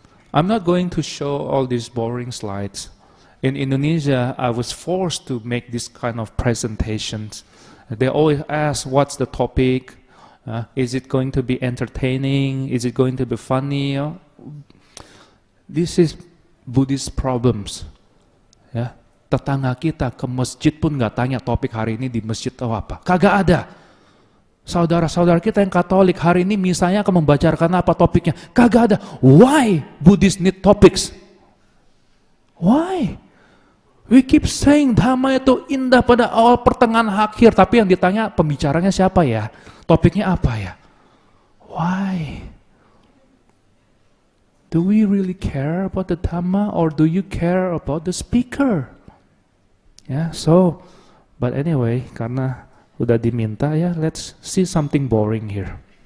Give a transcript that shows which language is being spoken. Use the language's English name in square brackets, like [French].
[English] I'm not going to show all these boring slides. In Indonesia, I was forced to make this kind of presentations. They always ask, what's the topic? Is it going to be entertaining? Is it going to be funny? This is Buddhist problems. [Indonesian] Ya, tetangga kita ke masjid pun nggak tanya topik hari ini di masjid atau apa. Kagak ada. Saudara-saudara kita yang Katolik hari ini misalnya akan membacakan apa topiknya? Kagak ada. [English] Why Buddhists need topics? Why? We keep saying [Indonesian] dhamma itu indah pada awal, pertengahan, akhir. Tapi yang ditanya pembicaranya siapa ya? Topiknya apa ya? [English] Why? Do we really care about the dhamma or do you care about the speaker? Ya, so, but anyway, [Indonesian] karena udah diminta ya, [English] let's see something boring here.